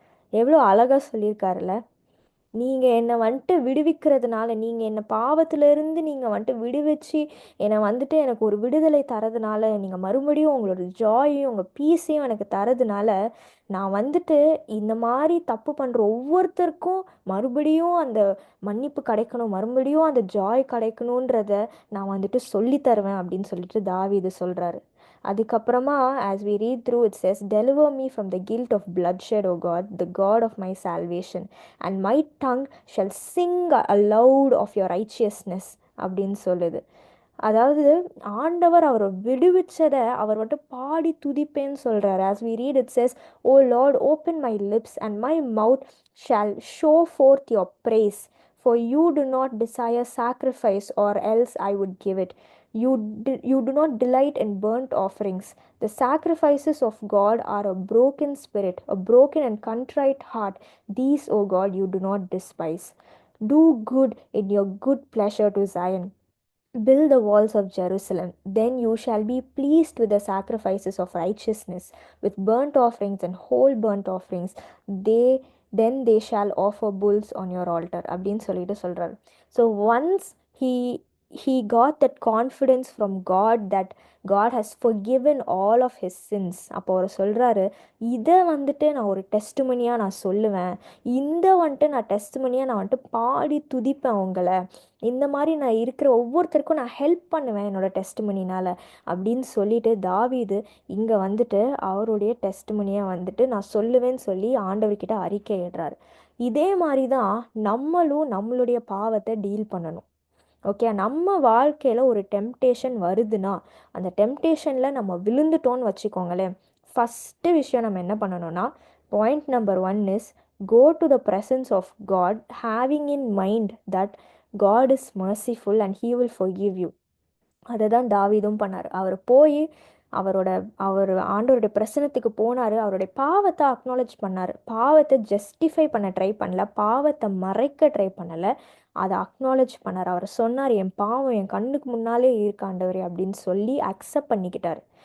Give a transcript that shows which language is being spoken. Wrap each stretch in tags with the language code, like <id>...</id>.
<ta>எவ்வளோ அழகாக சொல்லியிருக்காருல்ல. நீங்கள் என்னை வந்துட்டு விடுவிக்கிறதுனால, நீங்கள் என்னை பாவத்திலிருந்து நீங்கள் வந்துட்டு விடுவிச்சு என்னை வந்துட்டு எனக்கு ஒரு விடுதலை தரதுனால, நீங்கள் மறுபடியும் உங்களோட ஜாயையும் உங்கள் பீஸையும் எனக்கு தரதுனால, நான் வந்துட்டு இந்த மாதிரி தப்பு பண்ணுற ஒவ்வொருத்தருக்கும் மறுபடியும் அந்த மன்னிப்பு கிடைக்கணும், மறுபடியும் அந்த ஜாய் கிடைக்கணுன்றத நான் வந்துட்டு சொல்லித்தருவேன் அப்படின்னு சொல்லிட்டு தாவீது சொல்கிறாரு. அதுக்கப்புறமா</ta> <en>as we read through it says, "Deliver me from the guilt of bloodshed, O God, the God of my salvation, and my tongue shall sing aloud of your righteousness"</en> <ta>அப்படின்னு சொல்லுது. அதாவது ஆண்டவர் அவரை விடுவிச்சதை அவர் வந்துட்டு பாடி துதிப்பேன்னு சொல்கிறார்.</ta> <en>as we read it says, "O Lord, open my lips and my mouth shall show forth your praise. For you do not desire sacrifice, or else I would give it. You do not delight in burnt offerings. The sacrifices of God are a broken spirit, a broken and contrite heart. These, O God, you do not despise. Do good in your good pleasure to Zion. Build the walls of Jerusalem. Then you shall be pleased with the sacrifices of righteousness, with burnt offerings and whole burnt offerings. They then they shall offer bulls on your altar.</en> <ta>அப்படின்னு சொல்லிட்டு சொல்றாரு.</ta> <en>So once he got that confidence from God that God has forgiven all of his sins.</en> <ta>அப்போ அவர் சொல்றாரு, இதை வந்துட்டு நான் ஒரு டெஸ்டிமனியாக நான் சொல்லுவேன். இந்த வந்துட்டு நான் டெஸ்டிமனியாக நான் வந்துட்டு பாடி துதிப்பேன் உங்களை. இந்த மாதிரி நான் இருக்கிற ஒவ்வொருத்தருக்கும் நான் ஹெல்ப் பண்ணுவேன் என்னோட டெஸ்ட்மனினால் அப்படின்னு சொல்லிட்டு தாவீது இங்கே வந்துட்டு அவருடைய டெஸ்ட்மனியை வந்துட்டு நான் சொல்லுவேன்னு சொல்லி ஆண்டவர்கிட்ட அறிக்கையிடுறாரு. இதே மாதிரி தான் நம்மளும் நம்மளுடைய பாவத்தை டீல் பண்ணணும். ஓகே, நம்ம வாழ்க்கையில் ஒரு டெம்டேஷன் வருதுன்னா அந்த டெம்டேஷனில் நம்ம விழுந்துட்டோன்னு வச்சுக்கோங்களேன்.</ta> <en>first</en> <ta>விஷயம் நம்ம என்ன பண்ணணும்னா,</ta> <en>Point number 1 is go to the presence of God having in mind that God is merciful and he will forgive you.</en> <ta>அதை தான் தாவீதும் பண்ணார். அவர் போய் அவர் ஆண்டவருடைய பிரசனத்துக்கு போனார். அவருடைய பாவத்தை அக்னாலேஜ் பண்ணார். பாவத்தை ஜஸ்டிஃபை பண்ண ட்ரை பண்ணல, பாவத்தை மறைக்க ட்ரை பண்ணலை, அதை அக்னாலேஜ் பண்ணார். அவர் சொன்னார், என் பாவம் என் கண்ணுக்கு முன்னாலே இருக்கு ஆண்டவரே அப்படின்னு சொல்லி அக்செப்ட் பண்ணிக்கிட்டார்.</ta>